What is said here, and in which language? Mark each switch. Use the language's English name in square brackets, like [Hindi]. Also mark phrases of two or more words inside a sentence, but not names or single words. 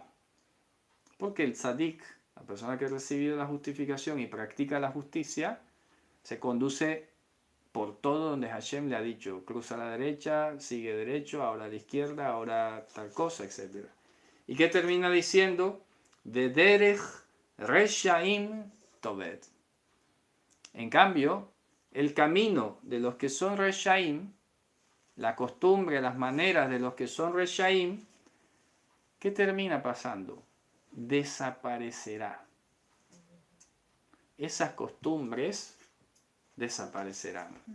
[Spanish] Porque el tzadik, la persona que ha recibido la justificación y practica la justicia, se conduce por todo donde Hashem le ha dicho. Cruza a la derecha, sigue derecho, ahora a la izquierda, ahora tal cosa, etc. ¿Y qué termina diciendo? [Hebrew] ודרך רשעים תאבד. [Spanish] En cambio, el camino de los que son reshaim, la costumbre, las maneras de los que son reshaim, ¿qué termina pasando? Desaparecerá. Esas costumbres desaparecerán.